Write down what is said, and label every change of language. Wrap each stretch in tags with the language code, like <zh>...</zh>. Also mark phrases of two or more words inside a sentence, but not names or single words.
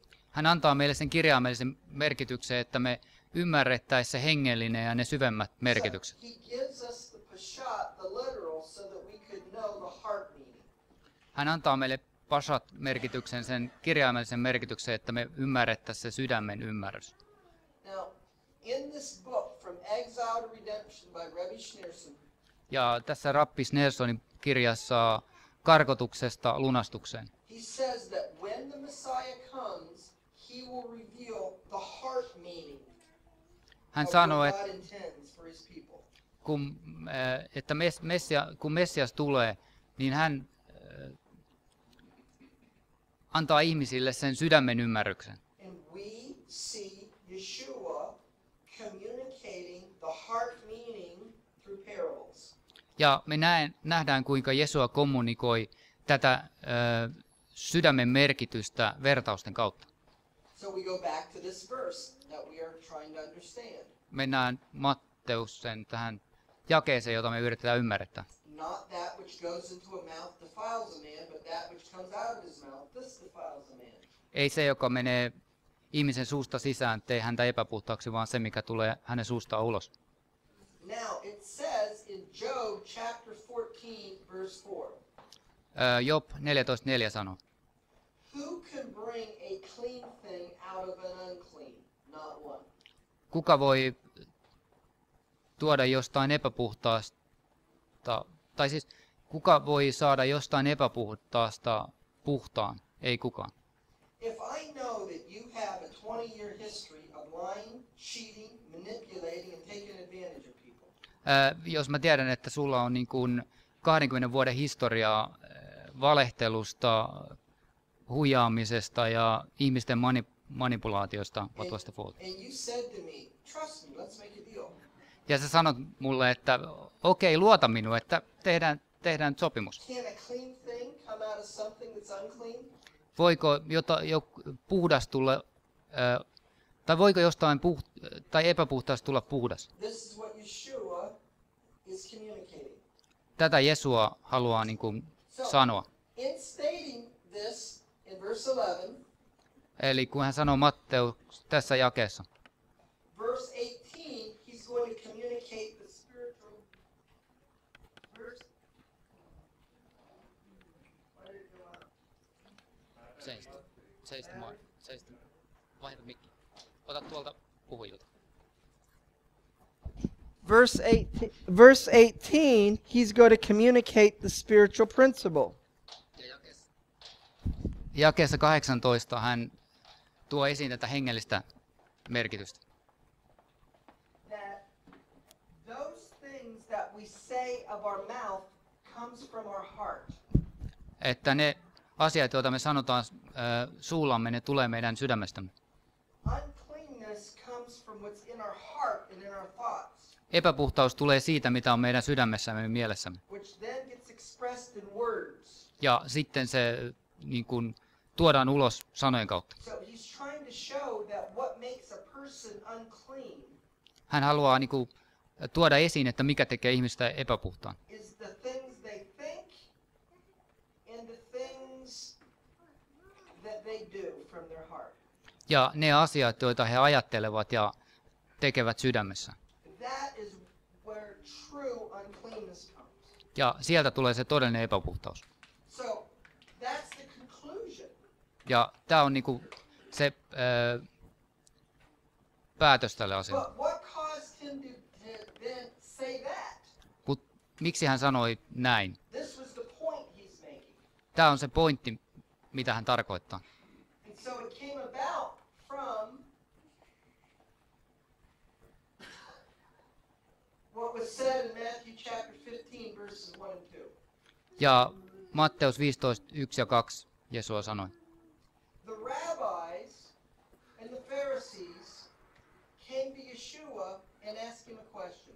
<fi>Hän antaa meille sen kirjaimellisen merkityksen, että me ymmärrettäisiin se hengellinen ja ne syvemmät merkitykset.</fi> <en>So he gives us the pashat, the literal, so that we could know the heart meaning.</en> <fi>Hän antaa meille pashat-merkityksen, sen kirjaimellisen merkityksen, että me ymmärrettäisiin se sydämen ymmärrys.</fi> <en>Now, in this book, From Exile to Redemption by Rebbe Schneerson,</en> <fi>Ja tässä Rappis Nelsonin kirjassa karkotuksesta lunastukseen.</fi> <en>he says that when the Messiah comes, he will reveal the heart meaning</en> <fi>Hän</fi> <en>of</en> <fi>sanoo,</fi> <en>what</en> <fi>että</fi> <en>God intends for his people.</en> <fi>kun Messias tulee, niin hän antaa ihmisille sen sydämen ymmärryksen.</fi> <en>And we see Yeshua communicating the heart meaning through parables.</en> <fi>Ja me nähdään, kuinka Jesua kommunikoi tätä sydämen merkitystä vertausten kautta.</fi> <en>So we go back to this verse that we are trying to understand.</en> <fi>Mennään Matteusen tähän jakeeseen, jota me yritetään ymmärtää.</fi> <en>Not that which goes into a mouth defiles a man, but that which comes out of his mouth, this defiles a man.</en> <fi>Ei se, joka menee ihmisen suusta sisään, tee häntä epäpuhtaaksi, vaan se, mikä tulee hänen suustaan ulos.</fi> <en>Now, it says in Job chapter 14, verse 4,</en> <fi>Job 14.4 sanoo,</fi> <en>who can bring a clean thing out of an unclean? Not one.</en> <fi>kuka voi tuoda jostain epäpuhtaasta, tai siis kuka voi saada jostain epäpuhtaasta puhtaan? Ei kukaan.</fi> <en>If I know that you have a 20-year history of lying, cheating, manipulating, and taking advantage of people,</en> <fi>Jos mä tiedän, että sulla on niin kuin 20 vuoden historiaa valehtelusta, huijaamisesta ja ihmisten manipulaatiosta.</fi> <en>What was the fault? And you said to me, trust me, let's make a deal.</en> <fi>Ja sä sanot mulle, että okei, luota minuun, että tehdään sopimus.</fi> <en>Can a clean thing come out of something that's unclean?</en> <fi>Voiko puhdas tulla, tai voiko jostain tai epäpuhtaasta tulla puhdas?</fi> <en>This is what Yeshua is communicating.</en> <fi>Tätä Jesua haluaa niin kuin sanoa.</fi> <en>In stating this in verse 11,</en> <fi>Eli kun hän sanoo Matteus tässä jakeessa,</fi> <en>verse 18, he's going to communicate the spiritual verse. Why did it go out?</en> <fi>Vaihda mikki. Ota tuolta puhujilta.</fi> <en>Verse 18, he's going to communicate the spiritual principle.</en> <fi>Jakeessa 18 hän tuo esiin tätä hengellistä merkitystä.</fi> <en>That those things that we say of our mouth comes from our heart.</en> <fi>Että ne asiat, joita me sanotaan suullamme, ne tulee meidän sydämestämme.</fi> <en>Uncleanness comes from what's in our heart and in our thoughts,</en> <fi>Epäpuhtaus tulee siitä, mitä on meidän sydämessämme ja mielessämme.</fi> <en>which then gets expressed in words.</en> <fi>Ja sitten se niin kuin, tuodaan ulos sanojen kautta.</fi> <en>So he's trying to show that what makes a person unclean</en> <fi>Hän haluaa niin kuin, tuoda esiin, että mikä tekee ihmistä epäpuhtaan.</fi> <en>is the things they think and the things that they do from their heart.</en> <fi>Ja ne asiat, joita he ajattelevat ja tekevät sydämessä.</fi> <en>That is where true uncleanness comes.</en> <fi>Ja sieltä tulee se todellinen epäpuhtaus.</fi> <en>So that's the conclusion.</en> <fi>Ja tämä on niin kuin, se päätös tälle asialle.</fi> <en>But what caused him to then say that?</en> <fi>Miksi hän sanoi näin?</fi> <en>This was the point he's making.</en> <fi>Tämä on se pointti, mitä hän tarkoittaa.</fi> <en>And so it came about from what was said in Matthew chapter 15, verses 1 and 2.</en> <fi>Ja Matteus 15, 1 ja 2 Jesua sanoi.</fi> <en>The rabbis and the Pharisees came to Yeshua and asked him a question.</en>